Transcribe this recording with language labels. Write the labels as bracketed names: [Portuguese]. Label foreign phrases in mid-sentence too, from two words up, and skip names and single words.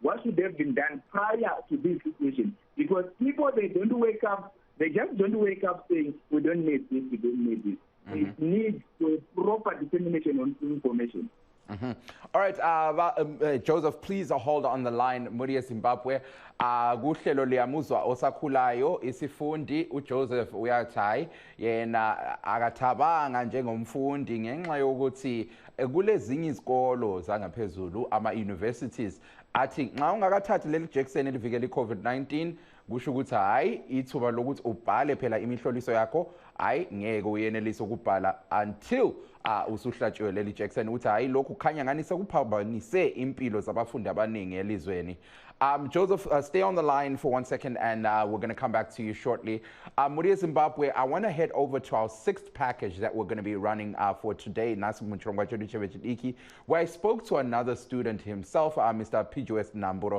[English] What should have been done prior to this situation? Because people, they just don't wake up saying, we don't need this, we don't need this. It needs proper dissemination on information. All right, Joseph, please hold on the line. Muri Zimbabwe, [North Ndebele] kuhlelo liyamuzwa osakhulayo isifundi uJoseph Uyathai yena akathabanga njengomfundi ngenxa yokuthi kulezinye izikolo zangaphezulu ama-universities athi nxa ungakathathi leli jekiseni elivikela i-COVID-19 kusho ukuthi hayi ithuba lokuthi ubhale phela imihloliso yakho hayi ngeke uyenelise ukubhala until usuhlatshiwe leli jekiseni uthi hayi lokhu khanya ngani sekuphambanise impilo zabafundi abaningi elizweni. [English] Joseph, stay on the line for 1 second and we're going to come back to you shortly. Muri Zimbabwe, I want to head over to our 6th package that we're going to be running for today, where I spoke to another student himself, Mr. Pijues Namburo.